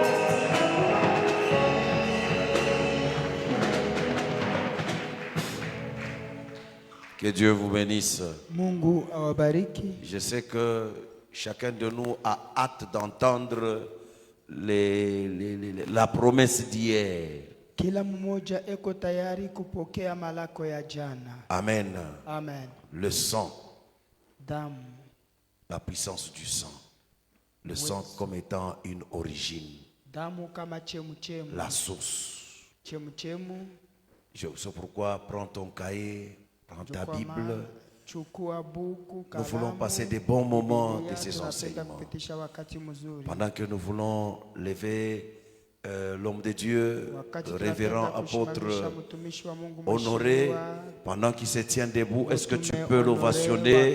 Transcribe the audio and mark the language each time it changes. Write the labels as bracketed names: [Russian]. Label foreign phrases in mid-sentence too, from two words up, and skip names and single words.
[French] Que Dieu vous bénisse. [Swahili] Mungu awabariki. [French] Je sais que chacun de nous a hâte d'entendre la promesse d'hier. [Swahili] Kila mmoja eko tayari kupokea malako ya jana. Amen. Amen. [French] Le sang. [Swahili] Damu. [French] La puissance du sang. Le sang comme étant une origine. [Swahili] Damu kama chemuchemu. [French] La source. [Swahili] Chemuchemu. [French] C'est pourquoi prends ton cahier, prends ta Bible. Nous voulons passer des bons moments de ces enseignements. Pendant que nous voulons lever l'homme de Dieu, le révérend apôtre Honoré, pendant qu'il se tient debout, est-ce que tu peux l'ovationner?